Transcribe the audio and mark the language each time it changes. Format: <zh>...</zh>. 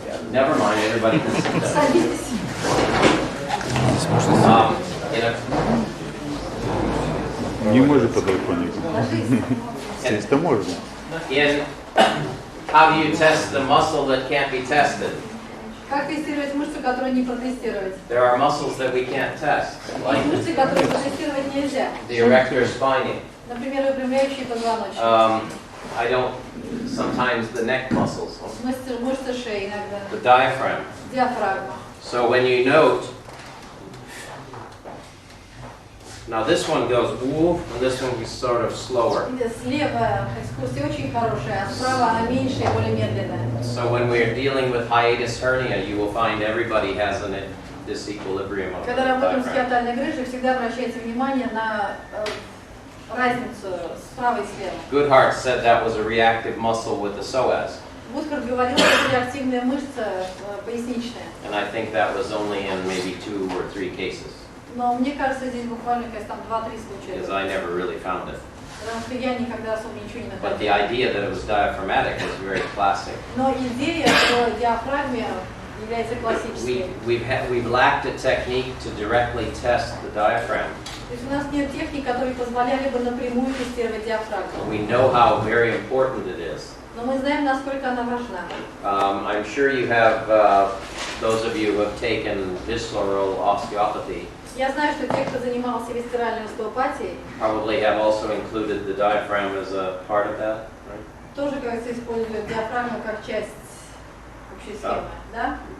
<en>Never mind, everybody can sit down.</en> <ru>Садитесь.</ru> <en>In a</en> <ru>Не может подоконник. Ложись. Сесть-то можно.</ru> <en>In, how do you test the muscle that can't be tested?</en> <ru>Как тестировать мышцу, которую не протестировать?</ru> <en>There are muscles that we can't test,</en> <ru>Есть</ru> <en>like</en> <ru>мышцы, которые протестировать нельзя.</ru> <en>the erector spinae.</en> <ru>Например, выпрямляющий позвоночник.</ru> <en>I don't, sometimes the neck muscles,</en> <ru>Мышцы шеи иногда.</ru> <en>the diaphragm.</en> <ru>Диафрагма.</ru> <en>So when you note, now this one goes woof, and this one is sort of slower.</en> <ru>Слева экскурсия очень хорошая, а справа она меньше и более медленная.</ru> <en>So when we're dealing with hiatus hernia, you will find everybody has an disequilibrium of the</en> <ru>Когда работаем с</ru> <en>diaphragm.</en> <ru>хиатальной грыжей, всегда обращайте внимание на разницу справа и слева.</ru> <en>Goodhart said that was a reactive muscle with the psoas,</en> <ru>Вудхарт говорил, что это реактивная мышца поясничная.</ru> <en>and I think that was only in maybe 2 or 3 cases,</en> <ru>Но мне кажется, здесь буквально, кажется, там 2-3 случая.</ru> <en>because I never really found it.</en> <ru>Потому что я никогда особо ничего не</ru> <en>But the</en> <ru>находила.</ru> <en>idea that it was diaphragmatic was very classic.</en> <ru>Но идея, что диафрагме является классической.</ru> <en>We've lacked a technique to directly test the diaphragm.</en> <ru>То есть у нас нет техник, которые позволяли бы напрямую тестировать диафрагму.</ru> <en>We know how very important it is.</en> <ru>Но мы знаем, насколько она важна.</ru> <en>I'm sure you have, those of you who have taken visceral osteopathy</en> <ru>Я знаю, что те, кто занимался висцеральной остеопатией,</ru> <en>probably have also included the diaphragm as a part of that, right?</en> <ru>тоже, кажется, используют диафрагму как часть общей схемы, да?</ru>